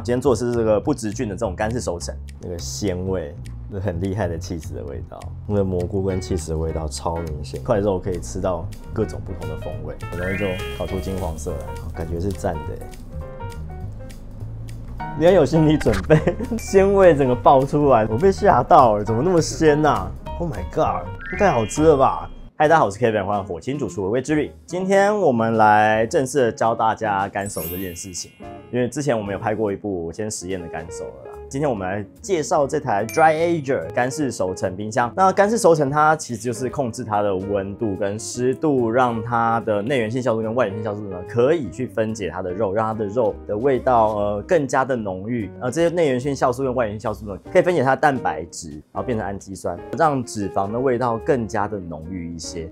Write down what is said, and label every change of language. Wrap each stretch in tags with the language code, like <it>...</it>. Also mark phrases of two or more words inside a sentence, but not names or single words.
<zh>今天做的是這個不直菌的這種乾式熟成，那個鮮味，是很厲害的起司的味道。那個蘑菇跟起司的味道超明顯，塊肉可以吃到各種不同的風味，很容易就烤出金黄色來，感覺是讚的。你要有心理準備，鮮味整個爆出來，我被嚇到了，怎麼那麼鮮啊 ？</zh> <en>Oh my god，</en> <zh>太好吃了吧！嗨，大家好，我是 Kevin，歡迎火星主廚微微之旅。今天我們來正式的教大家乾熟這件事情，因為之前我們有拍過一部先實驗的乾熟了啦。今天我們來介紹這台 Dry Ager 乾式熟成冰箱。那乾式熟成它其實就是控制它的溫度跟濕度，讓它的內源性酵素跟外源性酵素呢可以去分解它的肉，让它的肉的味道更加的濃郁。这些內源性酵素跟外源性酵素呢可以分解它的蛋白質，然後變成氨基酸，讓脂肪的味道更加的濃郁一些。</zh>